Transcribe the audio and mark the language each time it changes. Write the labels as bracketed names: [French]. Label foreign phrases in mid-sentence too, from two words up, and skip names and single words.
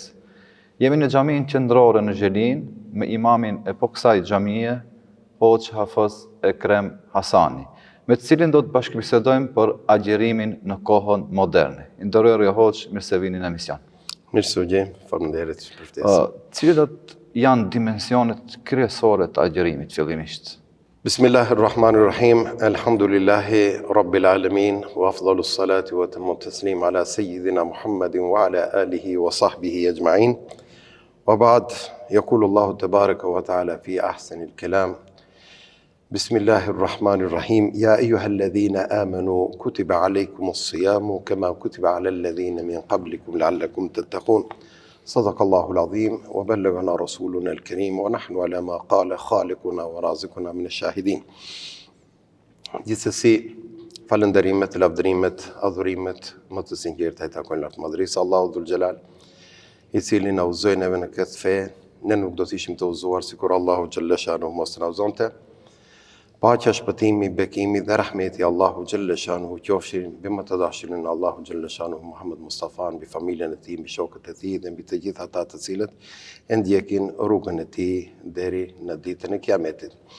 [Albanian] Jemi në xhaminë qendrore në Zhelin me imamin e kësaj xhamie, Hoxh Hafiz Ekrem Hasani, me të cilin do të bashkëbisedojmë për agjerimin në kohën moderne. Nderuar Hoxh, mirë se vini në emision. Mirë se u gjej, faleminderit për ftesën. Cilat janë dimensionet kryesore të agjerimit fillimisht? [Arabic] بسم الله الرحمن الرحيم الحمد لله رب العالمين وأفضل الصلاة وأتم التسليم على سيدنا محمد وعلى آله وصحبه أجمعين. وبعد يقول الله تبارك وتعالى في أحسن الكلام. Bismillahirrahmanirrahim. يا أيها الذين آمنوا كتب عليكم الصيام كما كتب على الذين من قبلكم لعلكم تتقون. صدق الله العظيم وبلغنا رسولنا الكريم ونحن على ما قال خالقنا ورازقنا من الشاهدين. [Albanian] Gjithsesi, falënderimet, lavdërimet, adhurimet më të sinqerta i takojnë lartë madhërisë [Arabic] الله ذو الجلال, [Albanian] i cili na udhëzoi neve në këtë fe. Ne nuk do të ishim të udhëzuar sikur [Arabic] الله جل شأنه [Albanian] mos na udhëzonte. Paqja, shpëtimi, bekimi dhe rahmeti [Arabic] الله جل شأنه [Albanian] qofshin mbi më të dashurin [Arabic] الله جل شأنه [Albanian] Muhammed Mustafa, mbi familjen e tij, mbi shokët e tij dhe mbi të gjithë ata të cilët e ndjekin rrugën e tij deri në ditën e Kiametit.